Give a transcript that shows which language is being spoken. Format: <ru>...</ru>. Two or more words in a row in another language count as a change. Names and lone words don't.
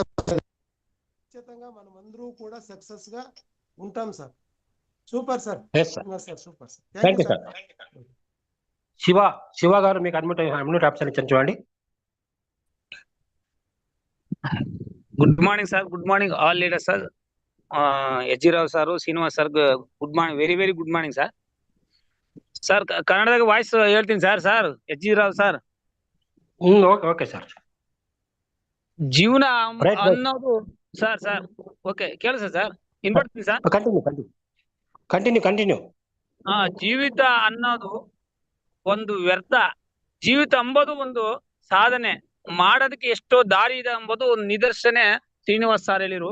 <te>ఖచ్చితంగా మనం అందరూ కూడా సక్సెస్ గా ఉంటాం సార్.</te> <en>super sir. Yes, sir. sir super sir. thank you sir.</en> <te>శివ గారు మీకు అన్మ్యూట్ ఆప్షన్ ఇచ్చాను చూడండి.</te> <en>good morning sir. good morning all leaders sir.</en> <kn>ಎಚ್.ಜಿ. ರಾವ್ ಸಾರು, ಶ್ರೀನಿವಾಸ್ ಸರ್,</kn> <en>good morning, very very good morning sir.</en> <kn>ಸರ್ ಕನ್ನಡದಾಗ ವಾಯ್ಸ್ ಹೇಳ್ತೀನಿ ಸರ್. ಎಚ್.ಜಿ. ರಾವ್ ಸರ್,</kn> <en>okay sir.</en> <kn>ಜೀವನ</kn> <en>Right.</en> <kn>ಅನ್ನೋದು ಸರ್ ಓಕೆ ಕೇಳಿಸ ಸರ್, ಇನ್ಪಡ್ತೀನಿ ಸರ್. ಕಂಟಿನ್ಯೂ. ಜೀವಿತ ಅನ್ನೋದು ಒಂದು ವ್ಯರ್ಥ, ಜೀವಿತ ಎಂಬುದು ಒಂದು ಸಾಧನೆ, ಮಾಡೋದಕ್ಕೆ ಎಷ್ಟೋ ದಾರಿ ಇದೆ ಎಂಬುದು ಒಂದು ನಿದರ್ಶನ ಶ್ರೀನಿವಾಸ್ ಸರ್ ಹೇಳಿರು.</kn>